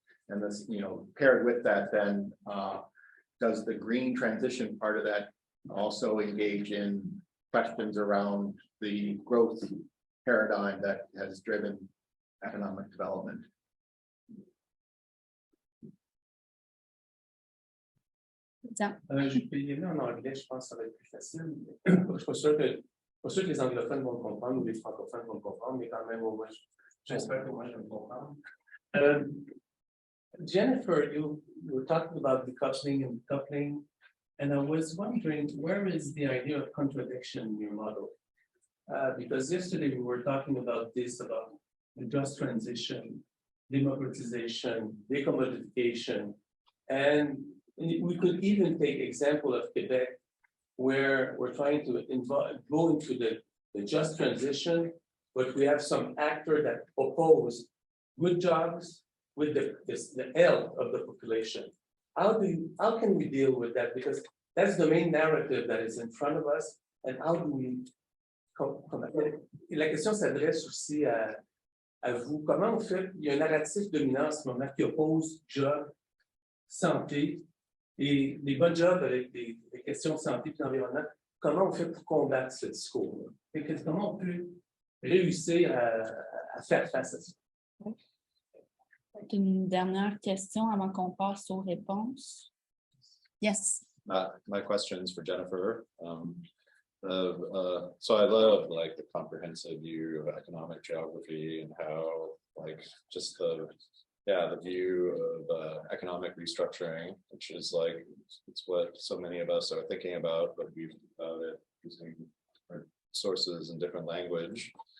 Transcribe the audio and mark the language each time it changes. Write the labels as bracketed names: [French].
[English] And this, paired with that, then does the green transition part of that also engage in questions around the growth paradigm that has driven economic development? [French] Je peux y aller en anglais, je pense que ça va être plus facile. Je ne suis pas sûr que les anglophones vont le comprendre ou les francophones vont le comprendre, mais quand même, au moins, j'espère que moi, je vais le comprendre. [English] Jennifer, you were talking about decoupling and decoupling, and I was wondering, where is the idea of contradiction in your model? Because yesterday we were talking about the just transition, democratization, decommodification, and we could even take example of Quebec, where we're trying to go into the just transition, but we have some actors that oppose good jobs with the health of the population. How can we deal with that? Because that's the main narrative that is in front of us, and how do we? [French] La question s'adresse aussi à vous. Comment on fait? Il y a un narratif dominant en ce moment qui oppose job, santé et les bonnes jobs avec des questions de santé et d'environnement. Comment on fait pour combattre ce discours-là? Comment on peut réussir à faire face à ça? Une dernière question avant qu'on passe aux réponses. [English] Yes. My question is for Jennifer. So I love the comprehensive view of economic geography and how just the view of economic restructuring, which is it's what so many of us are thinking about, but we've about it using different sources and different language.